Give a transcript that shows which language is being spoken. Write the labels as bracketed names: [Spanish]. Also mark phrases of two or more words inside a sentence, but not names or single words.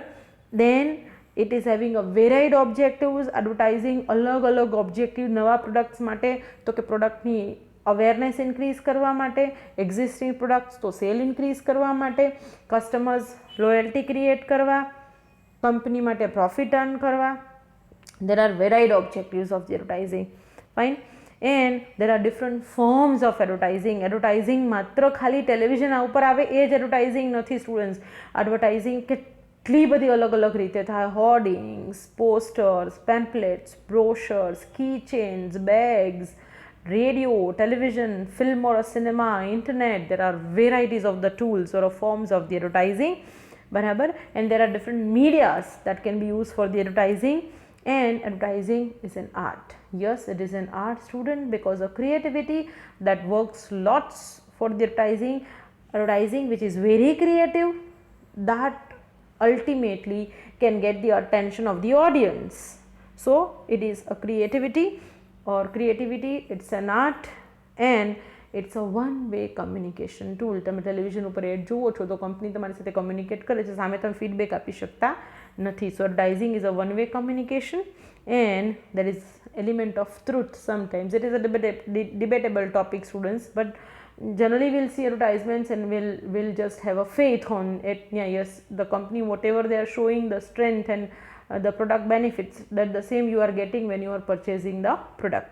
[English] then it is having a varied objectives. [Gujarati] એડવર્ટાઇઝિંગ અલગ અલગ ઓબ્જેક્ટિવ નવા પ્રોડક્ટ્સ માટે તો કે પ્રોડક્ટની [English] awareness increase [Gujarati] કરવા માટે, [English] existing products [Gujarati] તો [English] sale increase [Gujarati] કરવા માટે, [English] customers loyalty create [Gujarati] કરવા, કંપની માટે [English] profit earn [Gujarati] કરવા. [English] there are varied objectives of the advertising. Fine. And there are different forms of advertising. [Gujarati] એડવર્ટાઇઝિંગ માત્ર ખાલી ટેલિવિઝન ઉપર આવે એ જ એડવર્ટાઇઝિંગ નથી સ્ટુડન્ટ્સ. એડવર્ટાઇઝિંગ કેટલી બધી અલગ અલગ રીતે થાય. [English] hoardings, posters, pamphlets, brochures, key chains, bags, radio, television, film or a cinema, internet. There are varieties of the tools or forms of the advertising. [Gujarati] Barabar. [English] And there are different medias that can be used for the advertising. And advertising is an art. Yes, it is an art, student, because of creativity that works lots for the advertising which is very creative, that ultimately can get the attention of the audience. So it is a creativity, it's an art, and it's a one way communication tool. [Gujarati] તમે ટેલિવિઝન ઉપર એડ જુઓ છો તો કંપની તમારી સાથે કમ્યુનિકેટ કરે છે, સામે તમે ફીડબેક આપી શકતા નથી. [English] so advertising is a one way communication and there is element of truth sometimes. It is a debatable topic, students, but generally we'll see advertisements and we'll just have a faith on it. Yeah, yes, the company, whatever they are showing, the strength and the product benefits, that the same you are getting when you are purchasing the product.